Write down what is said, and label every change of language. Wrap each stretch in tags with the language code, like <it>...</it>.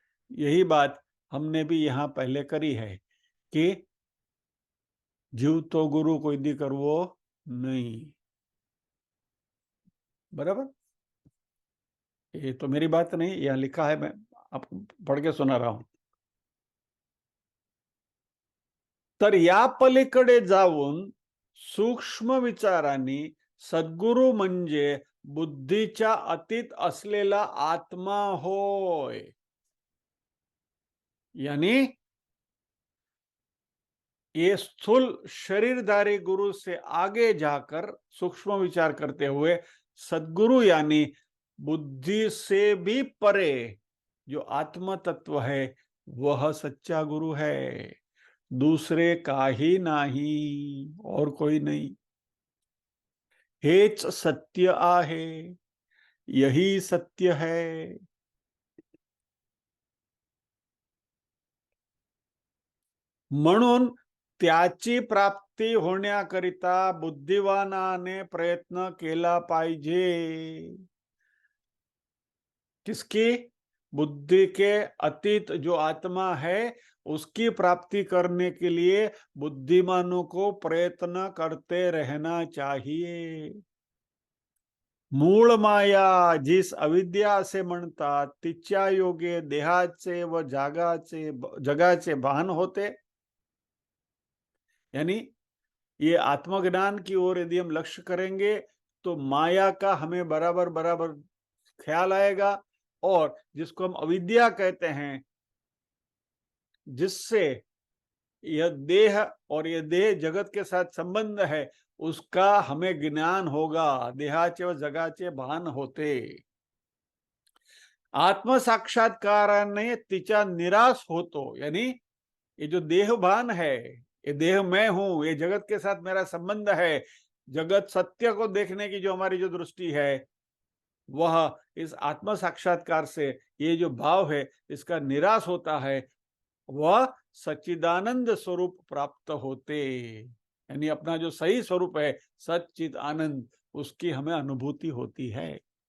<hi>यही बात हमने भी यहाँ पहले करी है कि जीव तो गुरु कोई दी करवो नहीं, बराबर। ये तो मेरी बात नहीं, यहाँ लिखा है, मैं आपको पढ़ के सुना रहा हूं।</hi> <mr>तर या पलीकडे जाऊन सूक्ष्म विचारांनी सद्गुरु म्हणजे बुद्धीच्या अतीत असलेला आत्मा होय।</mr> <hi>यानी ये स्थूल शरीरधारी गुरु से आगे जाकर सूक्ष्म विचार करते हुए सद्गुरु यानी बुद्धि से भी परे जो आत्म तत्व है वह सच्चा गुरु है, दूसरे का ही नहीं, और कोई नहीं।</hi> <mr>हेच सत्य आहे,</mr> <hi>यही सत्य है।</hi> <mr>म्हणून त्याची प्राप्ती होण्याकरिता बुद्धिवानाने प्रयत्न केला पाहिजे।</mr> <hi>किसकी? बुद्धि के अतीत जो आत्मा है उसकी प्राप्ति करने के लिए बुद्धिमानों को प्रयत्न करते रहना चाहिए।</hi> <mr>मूळ माया जिस अविद्या असे म्हणतात तिच्या योगे देहाचे व जगाचे भान होते।</mr> <hi>यानी ये आत्मज्ञान की ओर यदि हम लक्ष्य करेंगे तो माया का हमें बराबर बराबर ख्याल आएगा, और जिसको हम अविद्या कहते हैं, जिससे यह देह और यह देह जगत के साथ संबंध है, उसका हमें ज्ञान होगा,</hi> <mr>देहाचे व जगाचे भान होते। आत्मसाक्षात्काराने तिचा निराश होतो,</mr> <hi>यानी ये जो देहभान है, ये देह मैं हूं, ये जगत के साथ मेरा संबंध है, जगत सत्य को देखने की जो हमारी जो दृष्टि है, वह इस आत्म साक्षात्कार से ये जो भाव है इसका निराश होता है, वह सच्चिदानंद स्वरूप प्राप्त होते, यानी अपना जो सही स्वरूप है सच्चिद आनंद, उसकी हमें अनुभूति होती है।</hi>